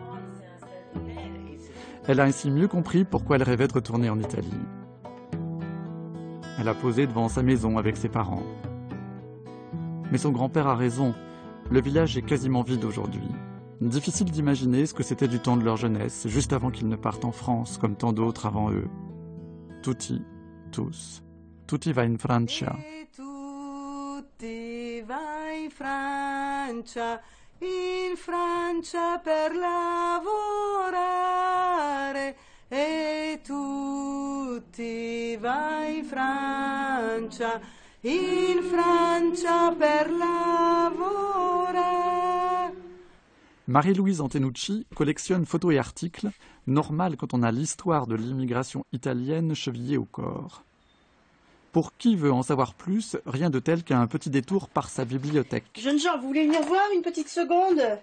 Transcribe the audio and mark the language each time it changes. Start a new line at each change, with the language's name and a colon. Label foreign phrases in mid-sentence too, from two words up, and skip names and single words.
French: Elle a ainsi mieux compris pourquoi elle rêvait de retourner en Italie. Elle a posé devant sa maison avec ses parents. Mais son grand-père a raison, le village est quasiment vide aujourd'hui. Difficile d'imaginer ce que c'était du temps de leur jeunesse, juste avant qu'ils ne partent en France, comme tant d'autres avant eux.
Italian: Tutti, tous. Tutti va in Francia. Tutti va in Francia per lavorare. E tutti va in Francia per lavorare.
French: Marie-Louise Antenucci collectionne photos et articles, normal quand on a l'histoire de l'immigration italienne chevillée au corps. Pour qui veut en savoir plus, rien de tel qu'un petit détour par sa bibliothèque. Jeunes gens, vous voulez venir voir une petite seconde?